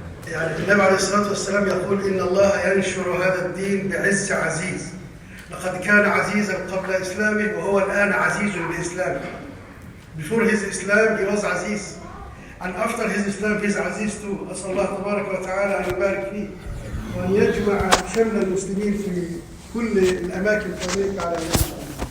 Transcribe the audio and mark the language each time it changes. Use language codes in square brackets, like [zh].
[ar] يعني النبي عليه الصلاة والسلام يقول إن الله ينشر هذا الدين بعز عزيز. لقد كان عزيزا قبل إسلامه وهو الآن عزيز بإسلامه. [en] Before his Islam, he was Aziz. And after his Islam, he is Aziz too. [ar] أسأل الله تبارك وتعالى أن يبارك فيه وأن يجمع شمل المسلمين في كل الأماكن في أمريكا على إن شاء الله.